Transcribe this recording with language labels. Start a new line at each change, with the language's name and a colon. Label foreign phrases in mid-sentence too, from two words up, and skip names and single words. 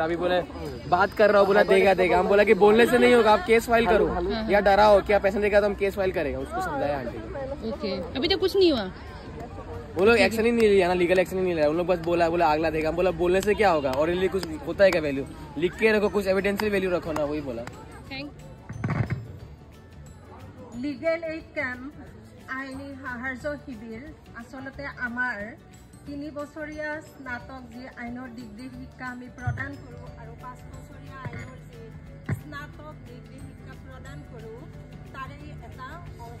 Hindi: अभी बोले बात कर रहा हूँ, बोला देगा। हम बोला कि बोलने से नहीं होगा, आप
English: case file
Hindi: करो या डराओ, क्या पैसा देगा तो हम
English: case file
Hindi: करेगा। उसको समझाया आंटी को। ओके, अभी तो कुछ नहीं हुआ। वो लोग एक्शन ही नहीं लिया ना,
English: legal action
Hindi: ही नहीं लिया। उन लोग बस बोला अगला देगा। हम बोला बोलने से क्या होगा, और इनलिए कुछ होता है क्या वैल्यू? लिख के रखो, कुछ
English: evidential value
Hindi: रखो ना, वही बोला।
English: legal aid camp
Assamese: আইনী সাহায্য শিবিৰ আচলতে আমাৰ 3 বছৰীয়া স্নাতক যি আইনৰ ডিগ্ৰী শিক্ষা আমি প্ৰদান কৰোঁ, আৰু 5 বছৰীয়া আইনৰ যি স্নাতক ডিগ্ৰী শিক্ষা প্ৰদান কৰোঁ, তাৰে এটা অংশ।